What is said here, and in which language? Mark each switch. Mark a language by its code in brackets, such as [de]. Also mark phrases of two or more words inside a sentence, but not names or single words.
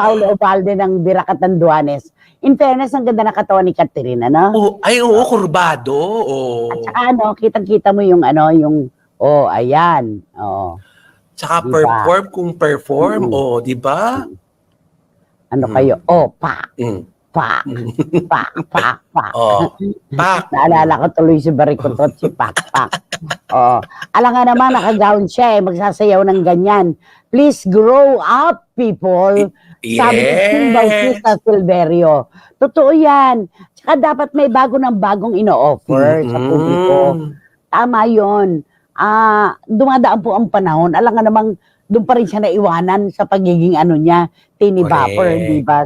[tl] Paulo Ovalde ng Biracatanduanes. [en] In fairness, [tl] ang ganda ng katawan ni Catherine, ano? Oo, kurbado. Oh. At saka ano, kitang-kita mo yung ano, ayan. Oh, Tsaka diba? perform kung perform, Mm. di ba? Ano kayo? Pak, Mm. pak, pak, pak, pak. Oh, pak. Naalala ko tuloy si Baricotot, si Pakpak. Oo. Alam nga naman, nakagown siya magsasayaw ng ganyan. [en] Please grow up, people. [tl] Sabi ni Kim Bautista Silverio. Totoo yan. Tsaka dapat may bagong ino-offer sa publiko. Tama yun. Dumadaan po ang panahon. Alam nga namang, doon pa rin siya naiwanan sa pagiging niya, [en] tini bopper, [tl] di ba?